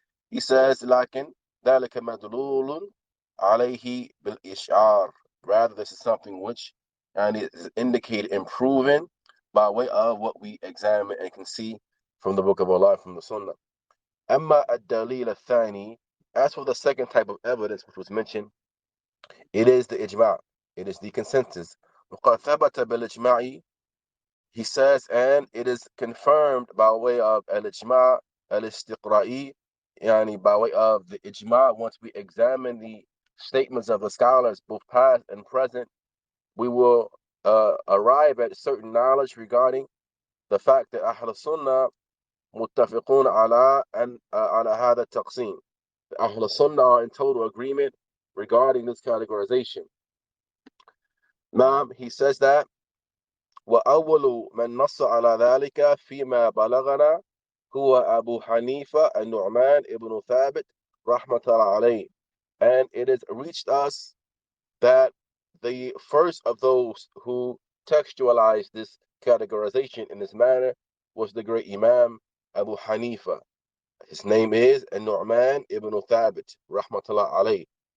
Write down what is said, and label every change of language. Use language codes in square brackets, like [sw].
[en] He says, [ar] لكن ذلك مدلول عليه بالإشعار. [en] Rather, this is something which is indicated and proven by way of what we examine and can see from the Book of Allah, from the Sunnah. [ar] أما الدليل الثاني, [en] as for the second type of evidence which was mentioned, it is the ijma', it is the consensus. [ar] وقد ثبت بالإجماع, [en] he says, and it is confirmed by way of al-ijma' al-istiqra'i, by way of the ijma'. Once we examine the statements of the scholars, both past and present, we will arrive at certain knowledge regarding the fact that [ar] Ahl Sunnah muttafiqun ala hada taqsim. [en] The Ahl Sunnah are in total agreement regarding this categorization. Now, he says that [ar] وأول من نص على ذلك فيما بلغنا هو أبو حنيفة النعمان ابن ثابت رحمة الله عليه. [en] And it has reached us that the first of those who textualized this categorization in this manner was the great Imam Abu Hanifa. His name is An-Nu'man ibn Thabit [ar] rahmatullah alayh.